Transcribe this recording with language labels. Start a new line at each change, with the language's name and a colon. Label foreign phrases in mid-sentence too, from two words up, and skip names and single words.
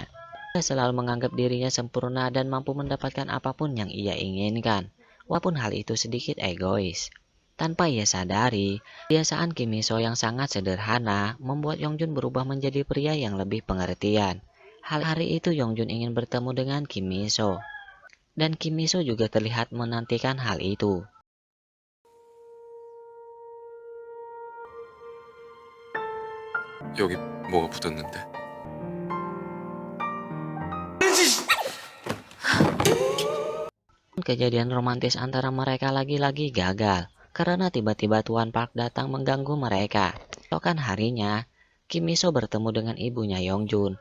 Indonesian: Ia selalu menganggap dirinya sempurna dan mampu mendapatkan apapun yang ia inginkan, walaupun hal itu sedikit egois. Tanpa ia sadari, kebiasaan Kim Miso yang sangat sederhana membuat Yongjun berubah menjadi pria yang lebih pengertian. Hari itu Yongjun ingin bertemu dengan Kim Miso, dan Kim Miso juga terlihat menantikan hal itu.
Korean: 여기 뭐가 붙었는데?
Indonesian: Kejadian romantis antara mereka lagi-lagi gagal karena tiba-tiba Tuan Park datang mengganggu mereka. Keesokan harinya, Kim Miso bertemu dengan ibunya Yongjun.